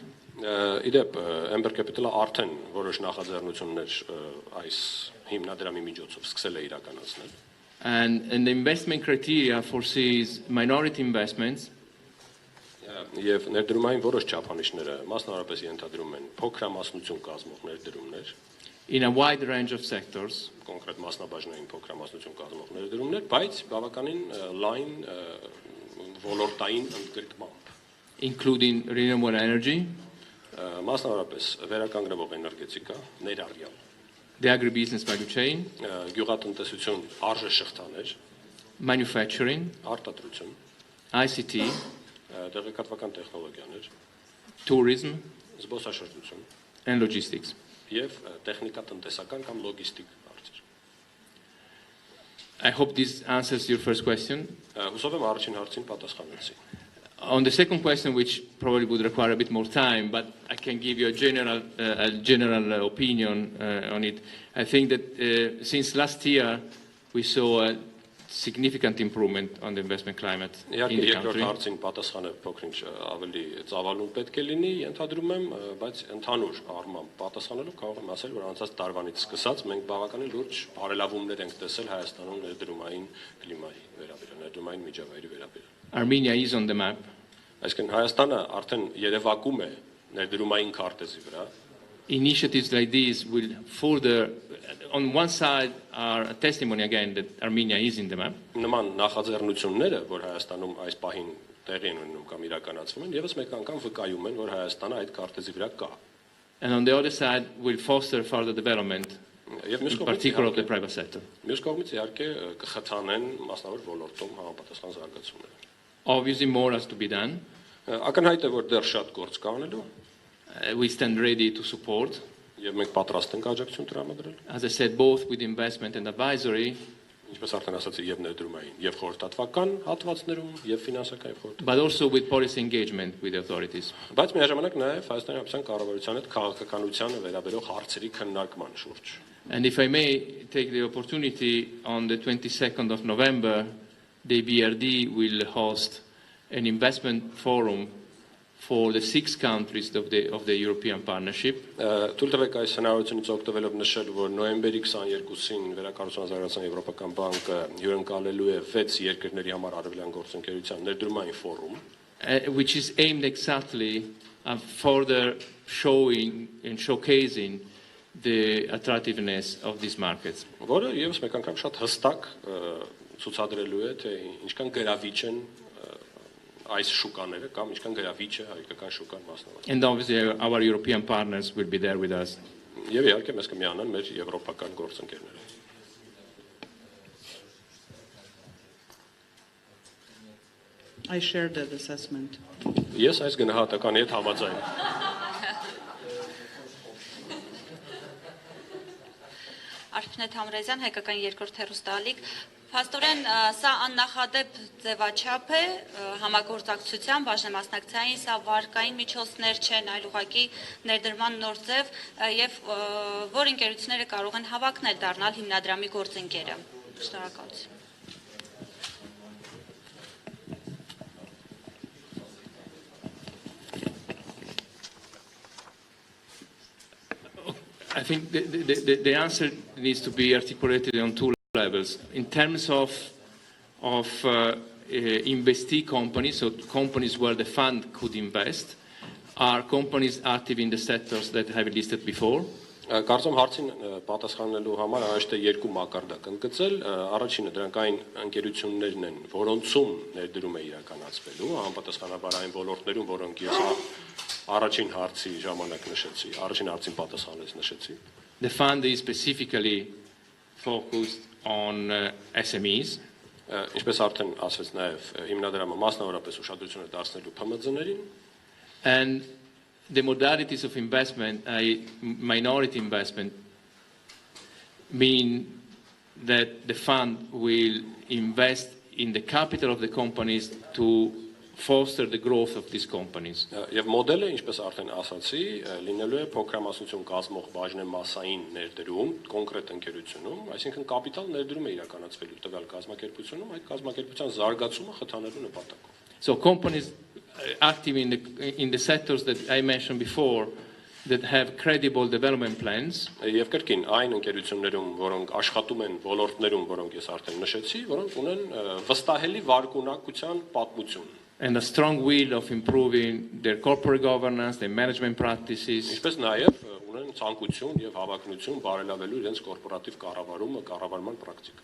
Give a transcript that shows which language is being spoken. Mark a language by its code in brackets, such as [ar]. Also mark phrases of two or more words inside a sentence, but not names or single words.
[hy] Amber Capital-ը արդեն որոշ նախաձեռնություններ այս հիմնադրամի միջոցով սկսել է իրականացնել. [en] And the investment criteria foresees minority investments. [hy] Եվ ներդրումային որոշ չափանիշները մասնավորապես ենթադրում են փոքրամասնություն կազմող ներդրումներ, [en] in a wide range of sectors, [hy] կոնկրետ մասնաբաժնային փոքրամասնություն կազմող ներդրումներ, բայց բավականին լայն ոլորտային ընդգրկմամբ, [en] including renewable energy, [hy] մասնավորապես վերականգնվող էներգետիկա, ներառյալ, [en] the agribusiness value chain, [hy] գյուղատնտեսություն արժեշղթաներ, [en] manufacturing, [hy] արտադրություն, [en] ICT, [hy] տեղեկատվական տեխնոլոգիաներ, [en] tourism, [hy] զբոսաշրջություն [en] and logistics. [hy] եւ տեխնիկատնտեսական կամ լոգիստիկ հարցեր։ [en] I hope this answers your first question. [hy] Հուսով եմ առաջին հարցին պատասխանեցի։ [en] On the second question, which probably would require a bit more time, but I can give you a general opinion on it. I think that since last year, we saw a significant improvement on the investment climate in the [hy] Երկրորդ [en] country. [hy] հարցին պատասխանը փոքրինչ ավելի ծավալուն պետք է լինի, ենթադրում եմ, բայց ընդհանուր առմամբ պատասխանելով կարող եմ ասել, որ անցած տարվանից սկսած մենք բավականին լուրջ բարելավումներ ենք տեսել Հայաստանում ներդրումային կլիմայի վերաբերյալ, ներդրումային միջավայրի վերաբերյալ։ [en] Armenia is on the map. [hy] Այսինքն Հայաստանը արդեն երևակում է ներդրումային քարտեզի վրա։ [en] Initiatives like this will further, on one side, are a testimony again that Armenia is in the map. [hy] Նման նախաձեռնությունները, որ Հայաստանում այս պահին տեղի են ունենում կամ իրականացվում են, եւս մեկ անգամ վկայում են, որ Հայաստանը այդ քարտեզի վրա կա։ [en] And on the other side, will foster further development, in particular of the private sector. [hy] Մյուս կողմից իհարկե կխթանեն մասնավոր ոլորտում համապատասխան զարգացումները։ [en] Obviously, more has to be done. [hy] Ակնհայտ է, որ դեռ շատ գործ կա անելու, [en] We stand ready to support, [hy] եւ մենք պատրաստ ենք աջակցություն տրամադրել, [en] as I said, both with investment and advisory, [hy] ինչպես արդեն ասացի, եւ ներդրումային, եւ խորհրդատվական հատվածներում, եւ ֆինանսական եւ խորհրդատվական, [en] but also with policy engagement with the authorities. [hy] բայց միաժամանակ նաեւ Հայաստանի Հանրապետության կառավարության հետ քաղաքականությանը վերաբերող հարցերի քննարկման շուրջ։ [en] And if I may take the opportunity, on the 22nd of November, the BRD will host an investment forum for the 6 countries of the European Partnership. [hy] Թույլ տվեք այս հնարավորությունից օգտվելով նշել, որ նոյեմբերի 22-ին Վերակառուցման զարգացման Եվրոպական բանկը հյուրընկալելու է 6 երկրների համար արևելյան գործընկերության ներդրումային ֆորում, [en] Which is aimed exactly at further showing and showcasing the attractiveness of these markets. [hy] որը եւս մեկ անգամ շատ հստակ ցուցադրելու է, թե ինչքան գրավիչ են այս շուկաները կամ ինչքան գրավիչ է հայկական շուկան մասնավորապես։ [en] And obviously our European partners will be there with us. [hy] Եվ իհարկե մեզ կմիանան մեր եվրոպական գործընկերները։ [en] I shared that assessment. [hy] Ես այս գնահատականի հետ համաձայն եմ։ Արփինե Թամրազյան, հայկական երկրորդ հեռուստաալիք, փաստորեն սա աննախադեպ ձևաչափ է համագործակցության բաժնեմասնակցային, սա վարկային միջոցներ չեն, այլ ուղղակի ներդրման նոր ձև եւ որ ընկերությունները կարող են հավակնել դառնալ հիմնադրամի գործընկերը։ Շնորհակալություն։ [en] I think the answer needs to be articulated on 2 levels. In terms of investee companies, so companies where the fund could invest, are companies active in the sectors that I have listed before. [hy] Կարծում հարցին պատասխանելու համար անհրաժեշտ է 2 մակարդակ ընդգծել։ Առաջինը դրանք այն ընկերություններն են, որոնցում ներդրում է իրականացվելու, համապատասխանաբար այն ոլորտներում, որոնք ես առաջին հարցի ժամանակ նշեցի, առաջին հարցին պատասխանելիս նշեցի։ [en] The fund is specifically focused on SMEs. [hy] Ինչպես արդեն ասվեց նաև հիմնադրամը մասնավորապես ուշադրություն է դարձնելու ՓՄԶ-ներին։ [en] And the modalities of investment, minority investment, mean that the fund will invest in the capital of the companies to foster the growth of these companies. [hy] Եվ մոդելը, ինչպես արդեն ասացի, լինելու է փոքրամասնություն կազմող բաժնեմասային ներդրում կոնկրետ ընկերությունում, այսինքն կապիտալ ներդրում է իրականացվելու տվյալ կազմակերպությունում, այդ կազմակերպության զարգացումը խթանելու նպատակով։ [en] So companies active in the sectors that I mentioned before that have credible development plans. [hy] Եվ կրկին այն ընկերություններում, որոնք աշխատում են ոլորտներում, որոնք ես արդեն նշեցի, որոնք ունեն վստահելի վարկունակության պատմություն։ [en] and a strong will of improving their corporate governance, their management practices. [hy] Ինչպես նաև ունեն ցանկություն եւ հավակնություն բարելավելու իրենց կորպորատիվ կառավարման պրակտիկա։